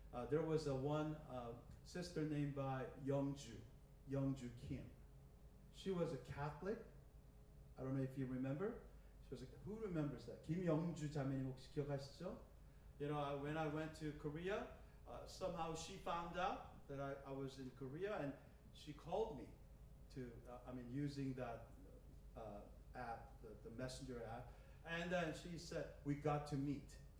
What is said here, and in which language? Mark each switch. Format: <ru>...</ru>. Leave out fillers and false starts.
<en>There was one sister named by Youngju Kim. She was a Catholic. I don't know if you remember. Who remembers that?</en> <ko>김영주 자매님 혹시 기억하시죠?</ko> <en>You know, when I went to Korea, somehow she found out that I was in Korea, and she called me to, using that app, the messenger app, and then she said, we got to meet.</en>